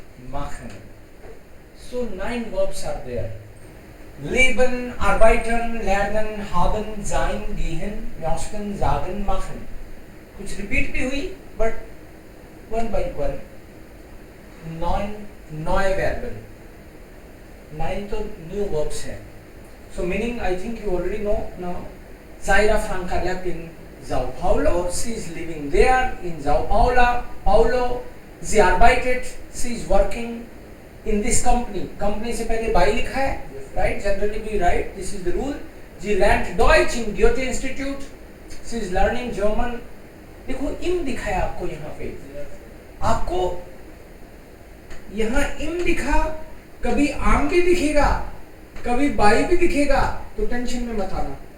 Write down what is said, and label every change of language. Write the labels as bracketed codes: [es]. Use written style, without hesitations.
[en] Machen. So 9 verbs are there. [de] Leben, arbeiten, lernen, haben, sein, gehen, möchten, sagen, machen. [hi] कुछ repeat भी हुई, [en] but one by one. [hi] 9 नए verb. 9 तो new verbs है. [en] So meaning I think you already know now. Zaira Franca lived in Sao Paulo. She is living there in Sao Paulo. [de] Sie arbeitet. [en] She is working in this company. [hi] Company से पहले by लिखा है. [en] Right? Generally we write. This is the rule. [de] Sie lernt Deutsch in Goethe Institute. [en] She is learning German. [hi] देखो im दिखा है आपको यहाँ पे. आपको यहाँ im दिखा, कभी आम भी दिखेगा, कभी बाई भी दिखेगा, तो टेंशन में मत आना.